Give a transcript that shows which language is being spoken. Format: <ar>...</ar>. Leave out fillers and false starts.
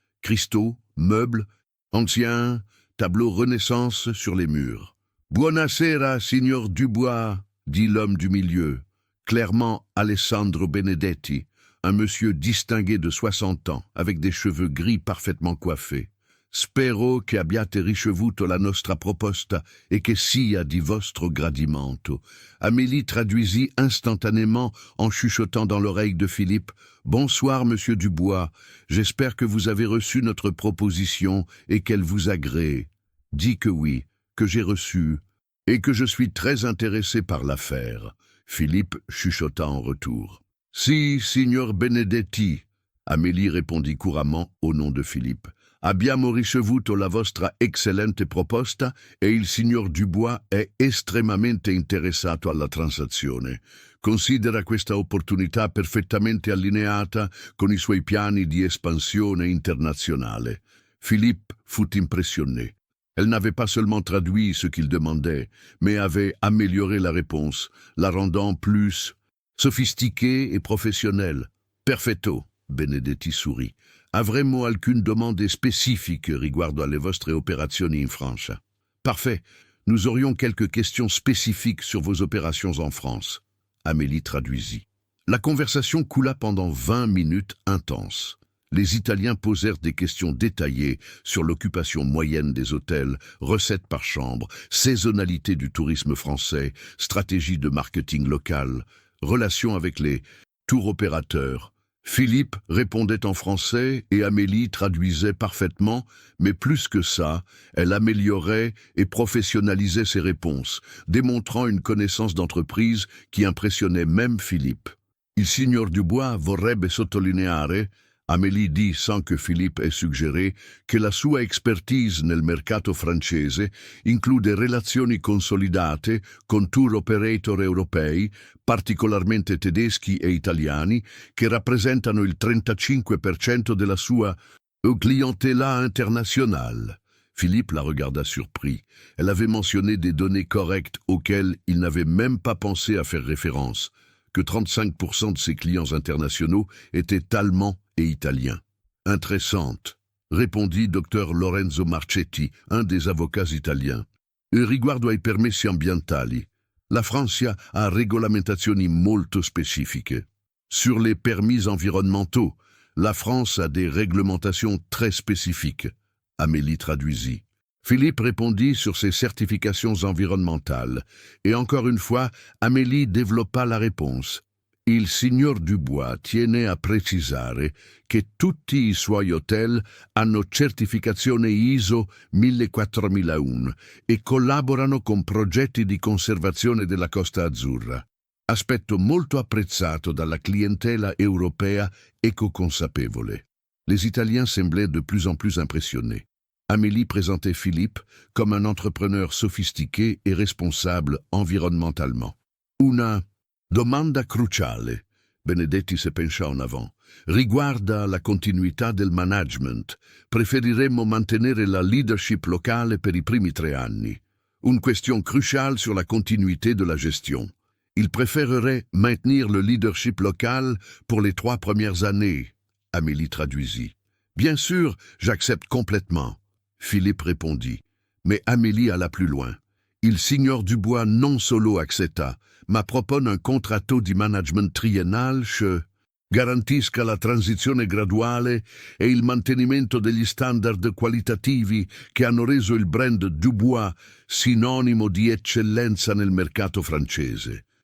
<fr>Cristaux, meubles, anciens, tableaux Renaissance sur les murs. «</fr> <it>Buonasera, signor Dubois</it> <fr>», dit l'homme du milieu, clairement Alessandro Benedetti, un monsieur distingué de 60 ans, avec des cheveux gris parfaitement coiffés.</fr> <it>Spero che abbiate ricevuto la nostra proposta et che sia di vostro gradimento.</it> <fr>Amélie traduisit instantanément en chuchotant dans l'oreille de Philippe. Bonsoir, monsieur Dubois. J'espère que vous avez reçu notre proposition et qu'elle vous agrée. Dis que oui, que j'ai reçu et que je suis très intéressé par l'affaire. Philippe chuchota en retour.</fr> <it>Si, signor Benedetti.</it> <fr>Amélie répondit couramment au nom de Philippe.</fr> <it>Abbiamo ricevuto la vostra eccellente proposta e il signor Dubois è estremamente interessato alla transazione. Considera questa opportunità perfettamente allineata con i suoi piani di espansione internazionale.</it> <fr>Philippe fut impressionné. Elle n'avait pas seulement traduit ce qu'il demandait, mais avait amélioré la réponse, la rendant plus sophistiquée et professionnelle.</fr> <it>Perfetto,</it> <fr>Benedetti sourit.</fr> <it>Avremmo alcune domande specifiche riguardo alle vostre operazioni in Francia.</it> <fr>Parfait, nous aurions quelques questions spécifiques sur vos opérations en France. Amélie traduisit. La conversation coula pendant 20 minutes intenses. Les Italiens posèrent des questions détaillées sur l'occupation moyenne des hôtels, recettes par chambre, saisonnalité du tourisme français, stratégie de marketing local, relations avec les tour opérateurs. Philippe répondait en français et Amélie traduisait parfaitement, mais plus que ça, elle améliorait et professionnalisait ses réponses, démontrant une connaissance d'entreprise qui impressionnait même Philippe.</fr> <it>Il signor Dubois vorrebbe sottolineare,</it> <fr>Amélie dit sans que Philippe ait suggéré,</fr> <it>che la sua expertise nel mercato francese include relazioni consolidate con tour operator europei, particolarmente tedeschi e italiani, che rappresentano il 35% della sua clientela internationale.</it> <fr>Philippe la regarda surpris. Elle avait mentionné des données correctes auxquelles il n'avait même pas pensé à faire référence, que 35% de ses clients internationaux étaient allemands et italiens. Intéressante, répondit Dr Lorenzo Marchetti, un des avocats italiens.</fr> <it>Riguardo ai permessi ambientali, la Francia ha regolamentazioni molto specifiche.</it> <fr>Sur les permis environnementaux, la France a des réglementations très spécifiques. Amélie traduisit. Philippe répondit sur ses certifications environnementales, et encore une fois, Amélie développa la réponse.</fr> <it>Il signor Dubois tiene a precisare che tutti i suoi hotel hanno certificazione ISO 14001 e collaborano con progetti di conservazione della Costa Azzurra. Aspetto molto apprezzato dalla clientela europea éco-consapevole.</it> <fr>Les Italiens semblaient de plus en plus impressionnés. Amélie présentait Philippe comme un entrepreneur sophistiqué et responsable environnementalement.</fr> <it>Una domanda cruciale, Benedetti</it> <fr>se pencha en avant,</fr> <it>riguarda la continuità del management. Preferiremmo mantenere la leadership locale per i primi 3 anni.</it> <fr>Une question cruciale sur la continuité de la gestion. Il préférerait maintenir le leadership local pour les 3 premières années, Amélie traduisit. Bien sûr, j'accepte complètement, Philippe répondit, mais Amélie alla plus loin.</fr> <it>Il signor Dubois non solo accetta, ma propone un contratto di management triennale che garantisca la transizione graduale e il mantenimento degli standard qualitativi che hanno reso il brand Dubois sinonimo di eccellenza nel mercato francese.</it>